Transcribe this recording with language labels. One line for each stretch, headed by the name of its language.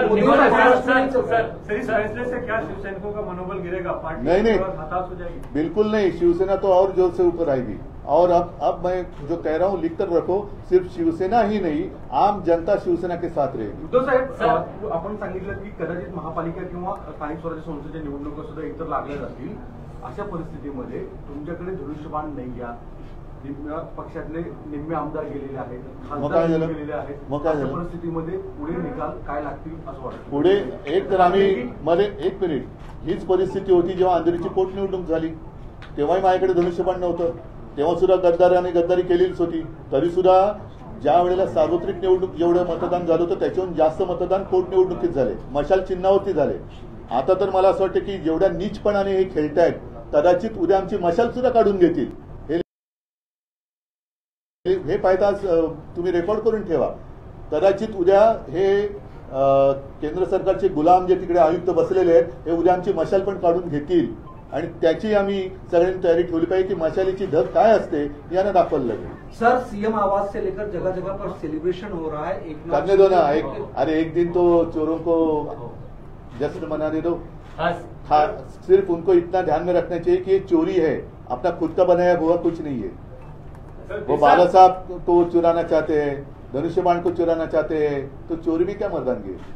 Hindi: इस फैसले से क्या शिवसैनिकों का मनोबल गिरेगा? पार्टी नहीं, हताश हो जाएगी? बिल्कुल नहीं, शिवसेना तो और जोर से ऊपर आएगी। और अब मैं जो कह रहा हूँ लिख कर रखो, सिर्फ शिवसेना ही नहीं, आम जनता शिवसेना के साथ रहेगी।
Marathi: उद्धव साहेब, आपण सांगितलं की कदाचित महापालिका किंवा स्थानिक स्वराज्य संस्थेच्या निवडणुका सुद्धा इतर लागल्या जातील, अशा परिस्थितीमध्ये तुमच्याकडे धनुष्यबाण नाही या पक्षातले निम्मे आमदार गेलेले आहेत, खासदार गेलेले आहेत, अशा परिस्थितीमध्ये पुढे निकाल काय लागतील असं वाटतं? पुढे एक तर आम्ही एक मिनिट, हीच परिस्थिती होती जेव्हा अंधेरीची पोटनिवडणूक झाली, तेव्हाही माझ्याकडे धनुष्यबाण नव्हतं, तेव्हा सुद्धा गद्दारी केलेलीच होती। तरी सुद्धा ज्या वेळेला सार्वत्रिक निवडणूक जेवढं मतदान झालं होतं त्याच्याहून जास्त मतदान पोटनिवडणुकीत झाले, मशाल चिन्हावरती झाले। आता तर मला असं वाटतं की जेवढ्या नीचपणाने हे खेळतायत, कदाचित उद्या आमची मशाल सुद्धा काढून घेतील। हे पाहता तुम्ही रेकॉर्ड करून ठेवा, कदाचित उद्या हे केंद्र सरकारचे गुलाम जे तिकडे आयुक्त बसलेले आहेत, हे उद्या आमची मशाल पण काढून घेतील, आणि त्याची आम्ही सगळ्यांनी तयारी ठेवली पाहिजे की मशालीची धग काय असते यांना दाखवलं लागेल।
Hindi: सर सीएम आवास से लेकर जगह जगह पर सेलिब्रेशन हो रहा है, करने दो ना, एक दिन तो चोरों को जश्न मनाने दो। सिर्फ उनको इतना ध्यान में रखना चाहिए कि ये चोरी है, अपना खुद का बनाया हुआ कुछ नहीं है। वो बाला साहब को चुराना चाहते हैं, धनुष्यबाण को चुराना चाहते हैं, तो चोरी भी क्या मर्दानगी?